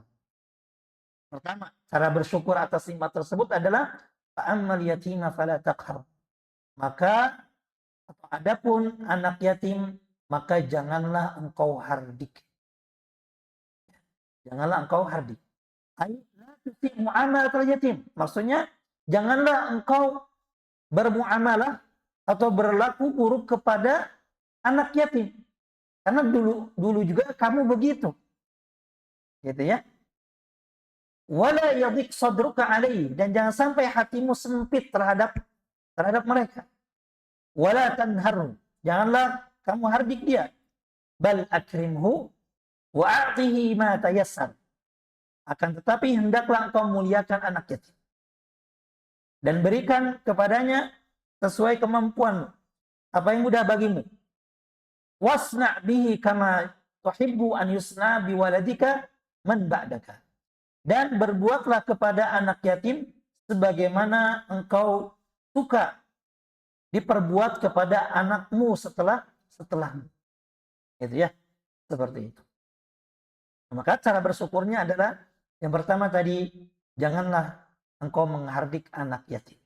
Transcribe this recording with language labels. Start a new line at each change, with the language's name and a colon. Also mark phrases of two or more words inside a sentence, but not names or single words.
Indonesian: Pertama, cara bersyukur atas nikmat tersebut adalah
Arabic: فأما اليتيم فلا تقهر.
Indonesian: Maka adapun anak yatim, maka janganlah engkau hardik. Janganlah engkau hardik.
Arabic: لا تسئ معاملة اليتيم.
Indonesian: Maksudnya, janganlah engkau bermuamalah atau berlaku buruk kepada anak yatim. Karena dulu juga kamu begitu. Gitu ya.
Arabic: ولا يضيق صدرك عليه,
Indonesian: dan jangan sampai hatimu sempit terhadap mereka.
Arabic: ولا تنهره,
Indonesian: janganlah kamu hardik dia.
Arabic: بل أكرمه وأعطه ما تيسر.
Indonesian: Akan tetapi hendaklah engkau muliakan anak yatim dan berikan kepadanya sesuai kemampuan apa yang mudah bagimu.
Arabic: واصنع به كما تحب أن يصنع بولدك من بعدك.
Indonesian: Dan berbuatlah kepada anak yatim sebagaimana engkau suka diperbuat kepada anakmu setelahmu. Itu ya, seperti itu. Maka cara bersyukurnya adalah yang pertama tadi, janganlah engkau menghardik anak yatim.